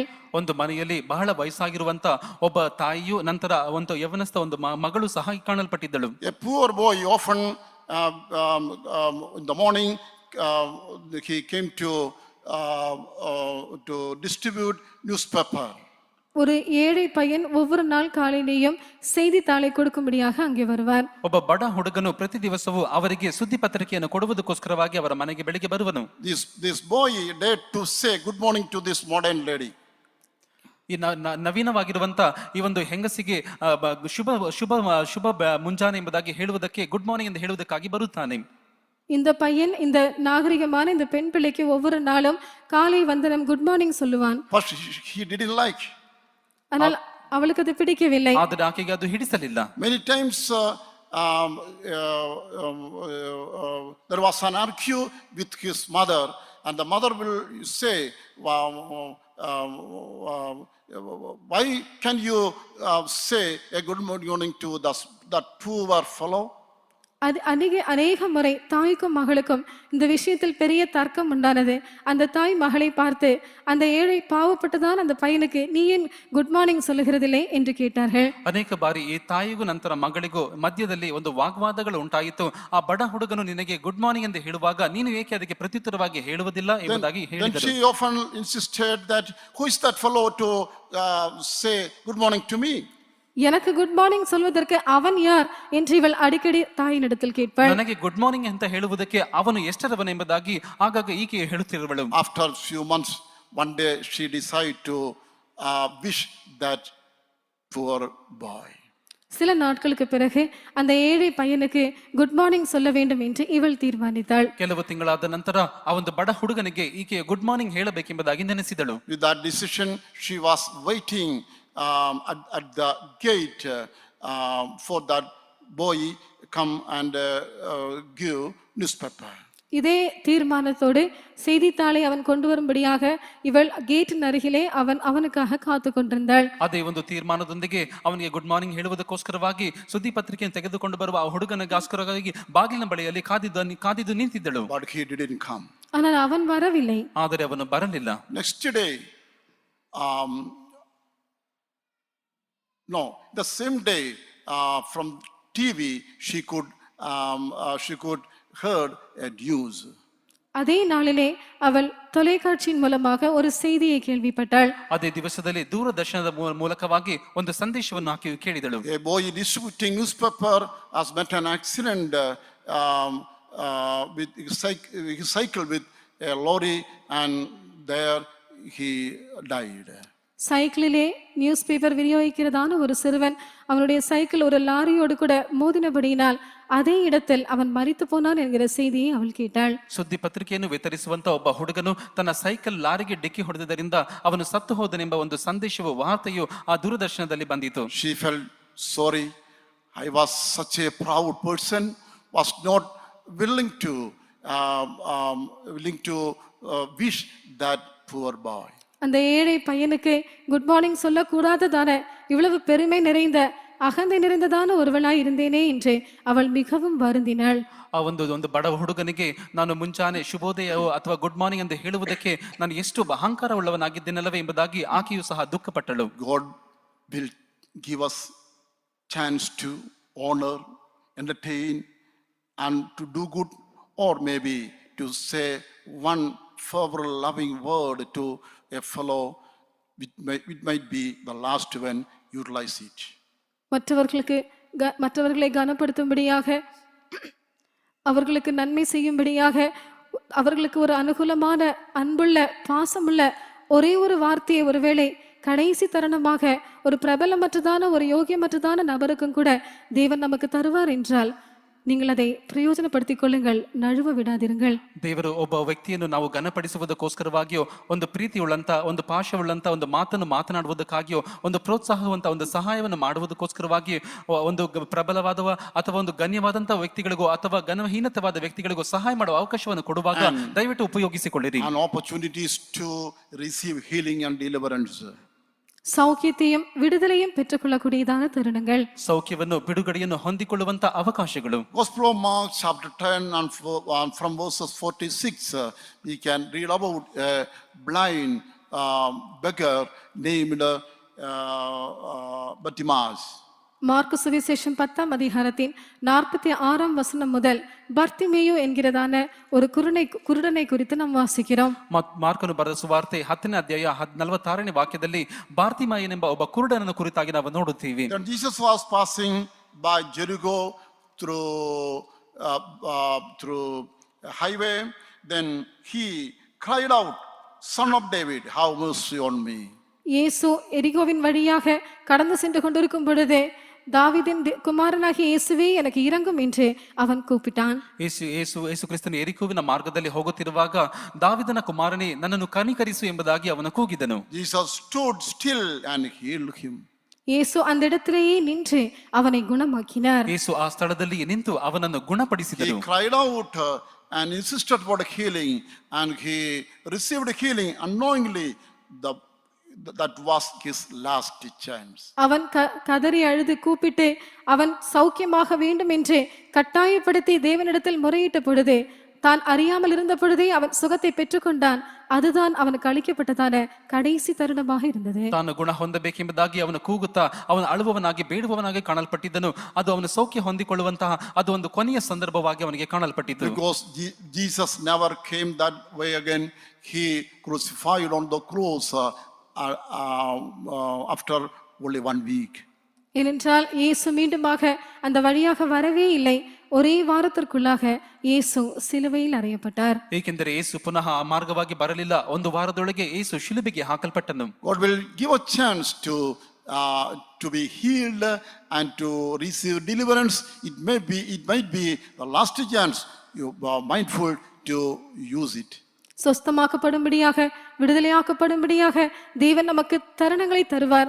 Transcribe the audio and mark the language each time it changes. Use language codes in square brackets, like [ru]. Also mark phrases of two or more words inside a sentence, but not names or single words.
[kn] ಒಂದು ಮನೆಯಲ್ಲಿ ಬಹಳ ವಯಸ್ಸಾಗಿರುವಂತ ಒಬ್ಬ ತಾಯಿಯು ನಂತರ ಒಂದು ಯವನಸ್ಥ ಒಂದು ಮಗಳು ಸಹ ಕಾಣಲ್ಪಟ್ಟಿದ್ದಳು. [en] A poor boy often in the morning he came to distribute newspaper. [ta] ஒரு ஏழை பையன் ஒவ்வொரு நாள் காலையிலேயும் செய்தித்தாளை கொடுக்கும்படியாக அங்கே வருவார். [kn] ಒಬ್ಬ ಬಡ ಹುಡುಗನು ಪ್ರತಿ ದಿವಸವೂ ಅವರಿಗೆ ಸುದ್ದಿ ಪತ್ರಿಕೆಯನ್ನು ಕೊಡುವುದಕ್ಕೋಸ್ಕರವಾಗಿ ಅವರ ಮನೆಗೆ ಬೆಳಿಗ್ಗೆ ಬರುವನು. [en] This boy dared to say good morning to this modern lady. [kn] ಈ ನವೀನವಾಗಿರುವಂತ ಈ ಒಂದು ಹೆಂಗಸಿಗೆ ಶುಭ ಶುಭ ಶುಭ ಮುಂಜಾನೆ ಎಂಬುದಾಗಿ ಹೇಳುವುದಕ್ಕೆ [en] good morning [kn] ಎಂದು ಹೇಳುವುದಕ್ಕಾಗಿ ಬರುತ್ತಾನೆ. [ta] இந்த பையன் இந்த நாகரிகமான இந்த பெண் பிள்ளைக்கு ஒவ்வொரு நாளும் காலை வந்தனம் [en] good morning [ta] சொல்லுவான். [en] First he didn't like. [ta] ஆனால் அவளுக்கு அது பிடிக்கவில்லை. [kn] ಆದರೆ ಆಕೆಗೆ ಅದು ಹಿಡಿಸಲಿಲ್ಲ. [en] Many times there was an argue with his mother, and the mother will say, why can you say a good morning to that poor fellow? [ta] அது அநேக முறை தாய்க்கும் மகளுக்கும் இந்த விஷயத்தில் பெரிய தர்க்கம் உண்டானது. அந்த தாய் மகளை பார்த்து, அந்த ஏழை பாவப்பட்டதான் அந்த பையனுக்கு நீ ஏன் [en] good morning [ta] சொல்லுகிறதில்லை என்று கேட்டார்கள். [kn] ಅನೇಕ ಬಾರಿ ಈ ತಾಯಿಗೂ ನಂತರ ಮಗಳಿಗೂ ಮಧ್ಯದಲ್ಲಿ ಒಂದು ವಾಗ್ವಾದಗಳು ಉಂಟಾಯಿತು. ಆ ಬಡ ಹುಡುಗನು ನಿನಗೆ [en] good morning [kn] ಎಂದು ಹೇಳುವಾಗ ನೀನು ಏಕೆ ಅದಕ್ಕೆ ಪ್ರತ್ಯುತ್ತರವಾಗಿ ಹೇಳುವುದಿಲ್ಲ ಎಂಬುದಾಗಿ [en] Then [kn] ಹೇಳಿದರು. [en] she often insisted that, who is that fellow to say good morning to me? [ta] எனக்கு [en] good morning [ta] சொல்வதற்கு அவன் யார் என்று இவள் அடிக்கடி தாயினிடத்தில் கேட்பாள். [kn] ನನಗೆ [en] good morning [kn] ಅಂತ ಹೇಳುವುದಕ್ಕೆ ಅವನು ಎಷ್ಟರವನೆಂಬುದಾಗಿ ಆಗಾಗ ಈಕೆ ಹೇಳುತ್ತಿರುವಳು. [en] After few months, one day she decided to wish that poor boy. [ta] சில நாட்களுக்கு பிறகு அந்த ஏழை பையனுக்கு [en] good morning [ta] சொல்ல வேண்டும் என்று இவள் தீர்மானித்தாள். [kn] ಕೆಲವು ತಿಂಗಳಾದ ನಂತರ ಆ ಒಂದು ಬಡ ಹುಡುಗನಿಗೆ ಈಕೆ [en] good morning [kn] ಹೇಳಬೇಕೆಂಬುದಾಗಿ ನೆನೆಸಿದಳು. [en] With that decision, she was waiting at the gate for that boy come and give newspaper. [ta] இதே தீர்மானத்தோடு செய்தித்தாளை அவன் கொண்டு வரும்படியாக இவள் கேட்டின் அருகிலே அவனுக்காக காத்து கொண்டிருந்தாள். [kn] ಅದೇ ಒಂದು ತೀರ್ಮಾನದೊಂದಿಗೆ ಅವನಿಗೆ [en] good morning [kn] ಹೇಳುವುದಕ್ಕೋಸ್ಕರವಾಗಿ ಸುದ್ದಿ ಪತ್ರಿಕೆಯನ್ನು ತೆಗೆದುಕೊಂಡು ಬರುವ ಆ ಹುಡುಗನಿಗೋಸ್ಕರವಾಗಿ ಬಾಗಿಲಿನ ಬಳಿಯಲ್ಲಿ ಕಾದಿದ್ದು ನಿಂತಿದ್ದಳು. [en] But he didn't come. [ta] ஆனால் அவன் வரவில்லை. [kn] ಆದರೆ ಅವನು ಬರಲಿಲ್ಲ. [en] Next day, the same day, from TV she could heard a news. [ta] அதே நாளிலே அவள் தொலைக்காட்சியின் மூலமாக ஒரு செய்தியை கேள்விப்பட்டாள். [kn] ಅದೇ ದಿವಸದಲ್ಲಿ ದೂರದರ್ಶನದ ಮೂಲಕವಾಗಿ ಒಂದು ಸಂದೇಶವನ್ನು ಆಕೆ ಕೇಳಿದಳು. [en] A boy distributing newspaper has met an accident with his cycle with a lorry, and there he died. [ta] சைக்கிளிலே [en] news paper [ta] விநியோகிக்கிறதான ஒரு சிறுவன் அவனுடைய சைக்கிள் ஒரு லாரியோடு கூட மோதினபடியினால் அதே இடத்தில் அவன் மரித்து போனான் என்கிற செய்தியை அவள் கேட்டாள். [kn] ಸುದ್ದಿ ಪತ್ರಿಕೆಯನ್ನು ವಿತರಿಸುವಂತ ಒಬ್ಬ ಹುಡುಗನು ತನ್ನ ಸೈಕಲ್ ಲಾರಿಗೆ ಡಿಕ್ಕಿ ಹೊಡೆದಿದ್ದರಿಂದ ಅವನು ಸತ್ತು ಹೋದನೆಂಬ ಒಂದು ಸಂದೇಶವು ವಾರ್ತೆಯು ಆ ದೂರದರ್ಶನದಲ್ಲಿ ಬಂದಿತು. [en] She felt sorry. I was such a proud person, was not willing to wish that poor boy. [ta] அந்த ஏழை பையனுக்கு [en] good morning [ta] சொல்லக்கூடாததான இவ்வளவு பெருமை நிறைந்த அகந்தை நிறைந்ததான ஒருவளாய் இருந்தேனே என்று அவள் மிகவும் வருந்தினாள். [kn] ಆ ಒಂದು ಬಡ ಹುಡುಗನಿಗೆ ನಾನು ಮುಂಚಾನೆ ಶುಭೋದಯ ಅಥವಾ [en] good morning [kn] ಎಂದು ಹೇಳುವುದಕ್ಕೆ ನಾನು ಎಷ್ಟು ಅಹಂಕಾರ ಉಳ್ಳವನಾಗಿದ್ದೇನಲ್ಲವೇ ಎಂಬುದಾಗಿ ಆಕೆಯು ಸಹ ದುಃಖಪಟ್ಟಳು. [en] God will give us chance to honor, entertain, and to do good, or maybe to say one favorable loving word to a fellow. It might be the last one. Utilize it. [ta] மற்றவர்களை கனப்படுத்தும்படியாக, அவர்களுக்கு நன்மை செய்யும்படியாக, அவர்களுக்கு ஒரு அனுகூலமான அன்புள்ள பாசமுள்ள ஒரே ஒரு வார்த்தையை ஒருவேளை கடைசி தருணமாக ஒரு பிரபலமற்றதான ஒரு யோகியமற்றதான நபருக்கும் கூட தேவன் நமக்கு தருவார் என்றால் நீங்கள் அதை ಪ್ರಯೋಜನಪಡಿಸಿಕೊಳ್ಳುங்கள் கொள்ளுங்கள், நழுவ விடாதிருங்கள். [kn] ದೇವರು ಒಬ್ಬ ವ್ಯಕ್ತಿಯನ್ನು ನಾವು ಘನಪಡಿಸುವುದಕ್ಕೋಸ್ಕರವಾಗಿಯೋ, ಒಂದು ಪ್ರೀತಿಯುಳ್ಳಂತ, ಒಂದು ಪಾಶವುಳ್ಳಂತ ಒಂದು ಮಾತನ್ನು ಮಾತನಾಡುವುದಕ್ಕಾಗಿಯೋ, ಒಂದು ಪ್ರೋತ್ಸಾಹವಂತ ಒಂದು ಸಹಾಯವನ್ನು ಮಾಡುವುದಕ್ಕೋಸ್ಕರವಾಗಿ ಒಂದು ಪ್ರಬಲವಾದವ ಅಥವಾ ಒಂದು ಗಣ್ಯವಾದಂತಹ ವ್ಯಕ್ತಿಗಳಿಗೋ ಅಥವಾ ಘನಹೀನತವಾದ ವ್ಯಕ್ತಿಗಳಿಗೋ ಸಹಾಯ ಮಾಡುವ ಅವಕಾಶವನ್ನು ಕೊಡುವಾಗ ದಯವಿಟ್ಟು ಉಪಯೋಗಿಸಿಕೊಳ್ಳಿರಿ. [en] And opportunities to receive healing and deliverance. [ta] சௌக்கியத்தையும் விடுதலையும் பெற்றுக்கொள்ளக்கூடியதான தருணங்கள், [kn] ಸೌಖ್ಯವನ್ನು ಬಿಡುಗಡೆಯನ್ನು ಹೊಂದಿಕೊಳ್ಳುವಂತ ಅವಕಾಶಗಳು. [en] Gospel of Mark chapter 10 and from verses 46 we can read about a blind beggar named Bartimaeus. [ta] மார்க்கு சுவிசேஷம் 10ஆம் அதிகாரத்தின் 46ஆம் வசனம் முதல் பர்த்திமேயு என்கிறதான ஒரு குருடனை குறித்து நாம் வாசிக்கிறோம். [kn] ಮಾರ್ಕನು ಬರೆದ ಸುವಾರ್ತೆ 10ನೇ ಅಧ್ಯಾಯ 46ನೇ ವಾಕ್ಯದಲ್ಲಿ ಬಾರ್ತಿಮಾಯನೆಂಬ ಒಬ್ಬ ಕುರುಡನನ್ನು ಕುರಿತಾಗಿ ನಾವು ನೋಡುತ್ತೀವಿ. [en] Then Jesus was passing by Jericho through a highway. Then he cried out, "Son of David, have mercy on me." [ta] இயேசு எரிகோவின் வழியாக கடந்து சென்று கொண்டிருக்கும் பொழுது, தாவீதின் குமாரனாகிய இயேசுவே எனக்கு இரங்கும் என்று அவன் கூப்பிட்டான். [kn] ಯೇಸು ಕ್ರಿಸ್ತನು ಎರಿಕೋವಿನ ಮಾರ್ಗದಲ್ಲಿ ಹೋಗುತ್ತಿರುವಾಗ, ದಾವಿದನ ಕುಮಾರನೇ ನನ್ನನ್ನು ಕನಿಕರಿಸು ಎಂಬುದಾಗಿ ಅವನು ಕೂಗಿದನು. [en] Jesus stood still and healed him. [ta] இயேசு அந்த இடத்திலேயே நின்று அவனை குணமாக்கினார். [kn] ಯೇಸು ಆ ಸ್ಥಳದಲ್ಲಿ ನಿಂತು ಅವನನ್ನು ಗುಣಪಡಿಸಿದನು. [en] He cried out and insisted for the healing, and he received healing unknowingly. The that was his last chance. [ta] அவன் கதறி அழுது கூப்பிட்டு அவன் சௌக்கியமாக வேண்டும் என்று கட்டாயப்படுத்தி தேவனிடத்தில் முறையிட்ட பொழுது தான் அறியாமல் இருந்த பொழுதே அவன் சுகத்தை பெற்றுக்கொண்டான். அதுதான் அவனுக்கு அளிக்கப்பட்டதான கடைசி தருணமாக இருந்தது. [kn] ತಾನು ಗುಣ ಹೊಂದಬೇಕೆಂಬುದಾಗಿ ಅವನು ಕೂಗುತ್ತಾ ಅವನು ಅಳುವವನಾಗಿ ಬೇಡುವವನಾಗಿ ಕಾಣಲ್ಪಟ್ಟಿದ್ದನು. ಅದು ಅವನು ಸೌಖ್ಯ ಹೊಂದಿಕೊಳ್ಳುವಂತಹ ಅದು ಒಂದು ಕೊನೆಯ ಸಂದರ್ಭವಾಗಿ ಅವನಿಗೆ ಕಾಣಲ್ಪಟ್ಟಿತು. [en] Because Jesus never came that way again. He crucified on the cross after only 1 week. [ta] ஏனென்றால் இயேசு மீண்டுமாக அந்த வழியாக வரவே இல்லை. ஒரே வாரத்திற்குள்ளாக இயேசு சிலுவையில் அறையப்பட்டார். [kn] ಏಕೆಂದರೆ ಯೇಸು ಪುನಃ ಆ ಮಾರ್ಗವಾಗಿ ಬರಲಿಲ್ಲ. ಒಂದು ವಾರದೊಳಗೆ ಯೇಸು ಶಿಲುಬೆಗೆ ಹಾಕಲ್ಪಟ್ಟನು. [en] God will give a chance to be healed and to receive deliverance. It might be the last chance. You are mindful to use it. [ta] சொஸ்தமாக்கப்படும்படியாக விடுதலையாக்கப்படும்படியாக தேவன் நமக்கு தருணங்களை தருவார்.